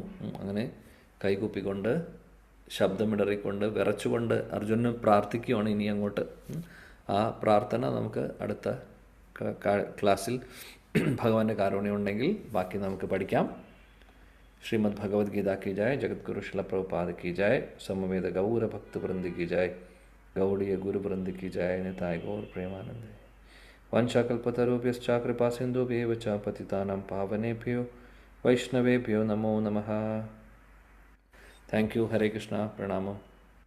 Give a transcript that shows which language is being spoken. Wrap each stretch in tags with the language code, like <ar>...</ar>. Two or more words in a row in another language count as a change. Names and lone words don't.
<ml>അങ്ങനെ കൈകൂപ്പിക്കൊണ്ട് ശബ്ദമിടറിക്കൊണ്ട് വിറച്ചുകൊണ്ട് അർജുനന് പ്രാർത്ഥിക്കുകയാണ് ഇനി അങ്ങോട്ട്. ആ പ്രാർത്ഥന നമുക്ക് അടുത്ത ക്ലാസ്സിൽ ഭഗവാന്റെ കാരുണ്യം ഉണ്ടെങ്കിൽ ബാക്കി നമുക്ക് പഠിക്കാം. ശ്രീമദ് ഭഗവത്ഗീത</ml> <hi>की जय, जगतगुरु शिला प्रभुपाद की जय, समवेद गौर भक्त वृंद की जय, गौड़ीय गुरु वृंद की जय,</hi> <bn>নিতাই গৌর প্রেমানন্দে।</bn> <sa>वंशाकल्पतरुभ्यश्च कृपा सिन्धुभ्येव च पतितानां पावनेभ्यो वैष्णवेभ्यो नमो नमः।</sa> <en>thank you.</en> <hi>हरे कृष्णा. प्रणामो.</hi>